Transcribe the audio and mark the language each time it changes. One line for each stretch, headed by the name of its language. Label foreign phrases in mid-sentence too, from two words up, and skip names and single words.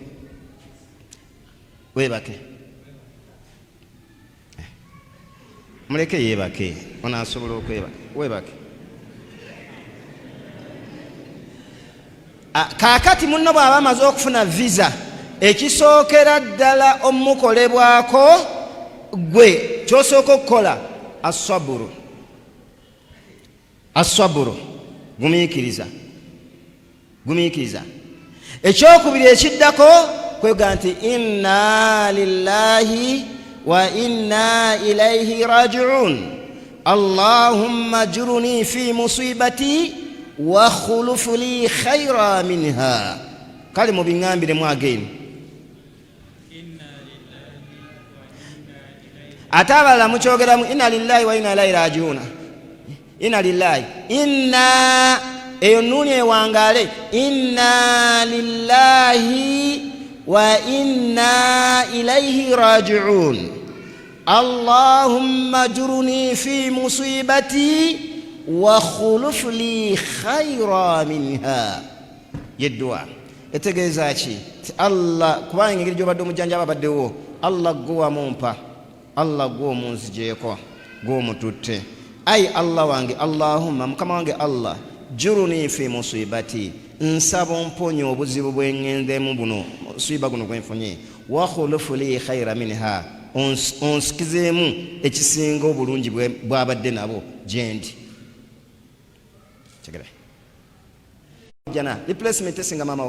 Ganda: weebake muleke yeebake onaasobola okwebaka weebake kaakati munno bw'aba amaze okufuna visa ekisookera ddala omukolebwako gwe kyosooka okukola aswaburu gumiikiriza ekyokubiri ekiddako kwega nti
Arabic: إنا لله وإنا إليه راجعون اللهم أجرني في مصيبتي واخلف لي خيرا منها
Ganda: kale mubiŋŋambiremu ageni ate abalala mukyogeramu
Arabic: إنا لله وإنا إليه راجعون إنا لله إنا
Ganda: eyo nuuni ewangaale
Arabic: إنا لله وإنا إليه راجعون اللهم أجرني في مصيبتي واخلف لي خيرا منها
Ganda: yeddua etegeeza ki Allah kubanga engeri gy'obadde omujjanjaba abaddewo Allah gw'owamumpa Allah gw'omunzijeeko gw'omututte ai Allah wange Allahumma mukama wange Allah
Arabic: أجرني في مصيبتي
Ganda: nsaba omponya obuzibu bwengendemu buno musiba guno gwenfunye
Arabic: واخلف لي خيرا منها
Ganda: onsikizeemu ekisinga obulungi bwabadde nabo gyendi chegere jana replacement tesinga